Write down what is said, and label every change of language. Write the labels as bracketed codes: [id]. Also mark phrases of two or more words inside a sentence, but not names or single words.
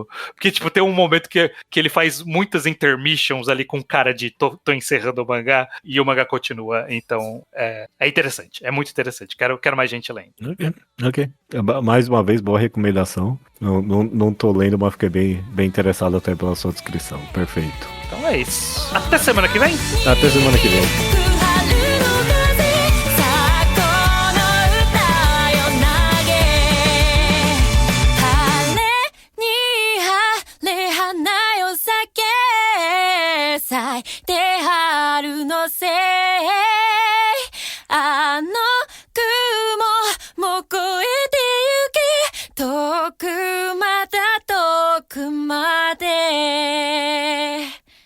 [pt] Porque, tipo, tem um momento que ele faz muitas intermissions ali com cara de tô encerrando o mangá e o mangá continua. Então, é interessante, é muito interessante. Quero mais gente lendo. Ok. Mais uma vez, boa recomendação. Não tô lendo, mas fiquei bem interessado até pela sua descrição. Perfeito. Então é isso. Até semana que vem? Até semana que vem. [ja] 咲いて春のせいあの雲も越えてゆけ遠くまた遠くまで